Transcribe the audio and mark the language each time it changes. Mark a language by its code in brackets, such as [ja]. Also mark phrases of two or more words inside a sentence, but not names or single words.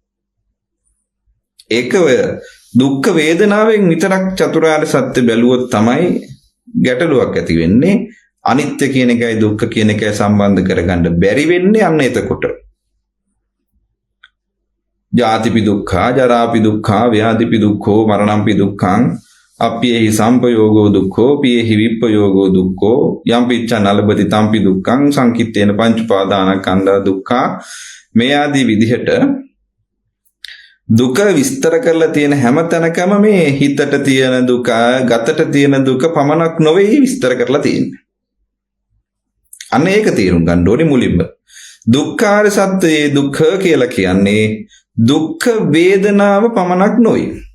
[si] ඒක දුක්ඛ වේදනාවෙන් විතරක් චතුරාර්ය සත්‍ය බැලුවොත් තමයි ගැටලුවක් ඇති වෙන්නේ. අනිත්‍ය කියන එකයි දුක්ඛ කියන එකයි සම්බන්ධ කරගන්න බැරි වෙන්නේ අන්න එතකොට. [pi] ජාතිපි දුක්ඛා, ජරාපි දුක්ඛා, ව්‍යාධිපි දුක්ඛෝ, මරණම්පි දුක්ඛං, අප්පියේහි සම්පයෝගෝ දුක්ඛෝ, පියේහි විප්පයෝගෝ දුක්ඛෝ, යම් පිච්ඡන් අලබති තම්පි දුක්ඛං, සංකිට්ඨේන පංච උපාදානස්කන්ධා දුක්ඛා. [si] මේ ආදී විදිහට දුක විස්තර කරලා තියෙන හැම තැනකම මේ හිතට තියෙන දුක, ගතට තියෙන දුක පමණක් නොවේ විස්තර කරලා තියෙන්නේ. අන්න ඒක තේරුම් ගන්න ඕනේ මුලින්ම. දුක්ඛාර සත්‍යයේ දුක්ඛ කියලා කියන්නේ දුක්ඛ වේදනාව පමණක් නොවේ.